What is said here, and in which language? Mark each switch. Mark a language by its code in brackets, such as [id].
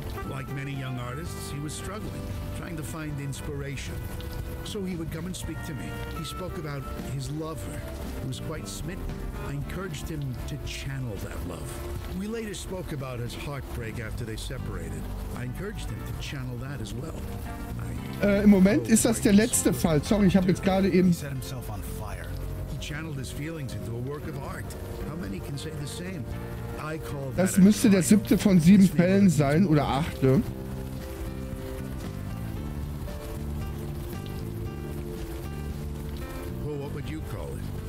[en] Like many young artists, he was struggling, trying to find inspiration. So he would come and speak to me. He spoke about his lover, who was quite smitten. I encouraged him to channel that love. We later spoke about his heartbreak after they separated. I encouraged him to channel that as well. [de] Im Moment ist das der letzte Fall. Sorry, ich habe jetzt gerade eben... [en] He set himself on fire. He channeled his feelings into a work of art. How many can say the same? I call that [de] Das müsste der 7. von 7 Fällen sein, oder 8. [en] Well, what would you call it?